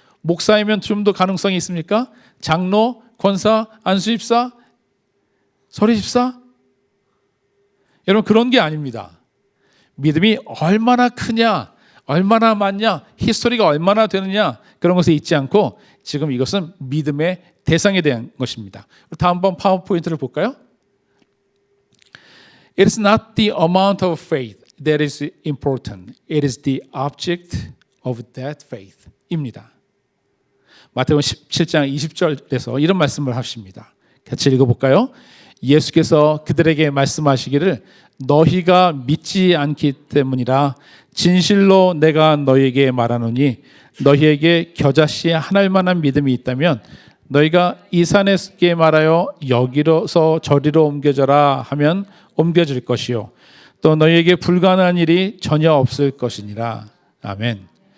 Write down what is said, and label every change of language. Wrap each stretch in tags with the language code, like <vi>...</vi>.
<ko>목사이면 좀 더 가능성이 있습니까? 장로, 권사, 안수집사, 서리집사? 여러분 그런 게 아닙니다. 믿음이 얼마나 크냐, 얼마나 많냐, 히스토리가 얼마나 되느냐 그런 것에 있지 않고 지금 이것은 믿음의 대상에 대한 것입니다. 다음번 파워포인트를 볼까요?</ko> <en>It is not the amount of faith that is important. It is the object of that faith</en> <ko>입니다. 마태복음 17장 20절에서 이런 말씀을 하십니다. 같이 읽어볼까요? 예수께서 그들에게 말씀하시기를 너희가 믿지 않기 때문이라 진실로 내가 너희에게 말하노니 너희에게 겨자씨 하나만한 믿음이 있다면 너희가 이 산에게 말하여 여기로서 저리로 옮겨져라 하면 옮겨질 것이요 또 너희에게 불가능한 일이 전혀 없을 것이니라. 아멘.</ko>